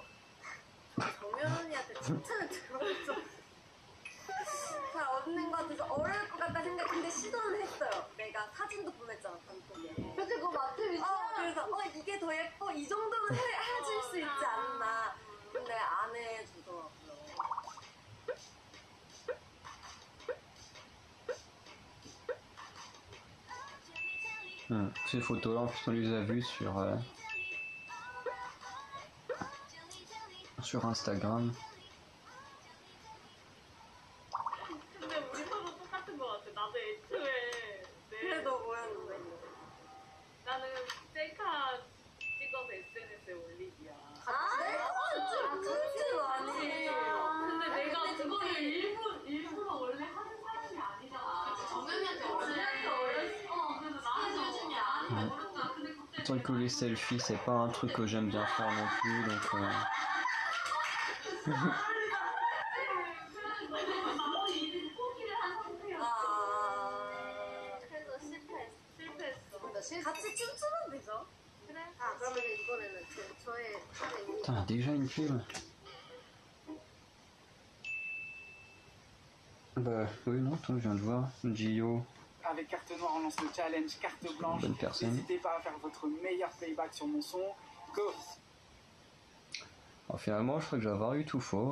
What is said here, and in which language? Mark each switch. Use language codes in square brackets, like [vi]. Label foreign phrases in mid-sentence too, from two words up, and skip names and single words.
[ko] 정연 언니한테 칭찬을 들어볼 잘 얻는 것 같아서 어려울 것 같다 생각. 근데 시도는 했어요. 내가 사진도 보냈잖아, 단톡에. 근데 그거 마트 미션. 그래서 이게 더 예뻐. 이 정도는 해줄 수 있지 않나. 근데 안 해주더라고요. [fr] Ces photos-là, en plus, on les a vues sur Instagram. [ko] 근데 우리 서로 똑같은 것 같아. 나도 애초에 그래도 뭐였는데? 나는 셀카 찍어서 SNS에 올리기야. 진짜로 아니. 근데 내가 그거를 일부러 원래 하는 사람이 아니잖아. 정연이한테 어렸어. 그래서 나한테 어렸냐. 아니면 모르겠다. 근데 그때 [fr] C'est vrai que les selfies, c'est pas un truc que j'aime bien faire non plus, donc... [ko] 그래서 실패했어. 같이 춤추면 되죠? 그래. 그러면 이번에는 저의 [fr] Putain, déjà une pub. Bah oui, non, toi, je viens de voir. Gio. Avec Carte Noire, on lance le challenge Carte Blanche. Bonne personne. N'hésitez pas à faire votre meilleur playback sur mon son. Go! Alors, finalement, je crois que j'ai avoir eu tout faux.